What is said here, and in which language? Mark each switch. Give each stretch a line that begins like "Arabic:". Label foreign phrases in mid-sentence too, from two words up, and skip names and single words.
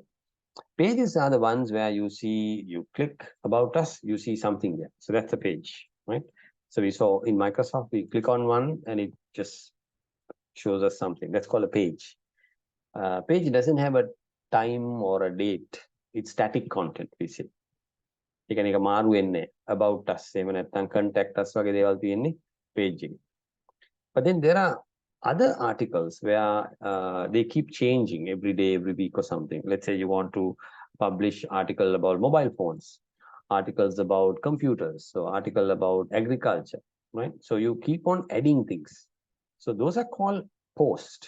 English: Pages are the ones where you see, you click about us, you see something there. So that's a page, right? So we saw in Microsoft, we click on one and it just shows us something. That's called a page. Page doesn't have a time or a date. It's static content, we say.
Sinhala: එක එක මාරු වෙන්නේ
English: about us
Sinhala: එහෙම නැත්නම්
English: contact us
Sinhala: වගේ දේවල් තියෙන්නේ page එකේ.
English: But then there are other articles where they keep changing every day, every week or something. Let's say you want to publish article about mobile phones, articles about computers, so article about agriculture, right? So you keep on adding things. So those are called post.